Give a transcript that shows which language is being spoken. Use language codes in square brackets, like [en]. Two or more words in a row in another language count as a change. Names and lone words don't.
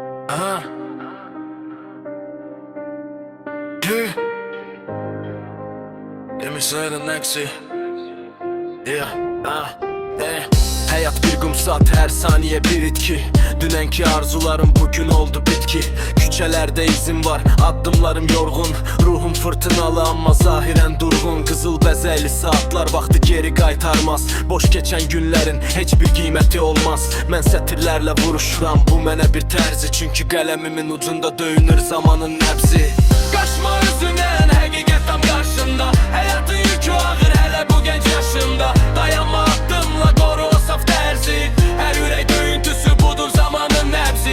[en] Aha. Yeah. Let me say the next year. Yeah. [tr] Hayat bir kum saat, her saniye bir itki. Dünenki arzularım bugün oldu bitki. Küçelerde izim var, adımlarım yorgun. Ruhum fırtınalı ama zahiren durgun. Kızıl bezeli saatler vakti geri qaytarmaz. Boş geçen günlerin hiçbir kıymeti olmaz. [az] Mən sətirlərlə vuruşuram, bu mənə bir tərzi. Çünkü qələmimin ucunda döyünür zamanın nəbzi. Qaçma özündən, həqiqət tam qarşında. Həyatın yükü ağır hələ bu genç yaşında. Dayanma addımla, qoru o saf tərzi. Hər ürək döyüntüsü budur zamanın nəbzi.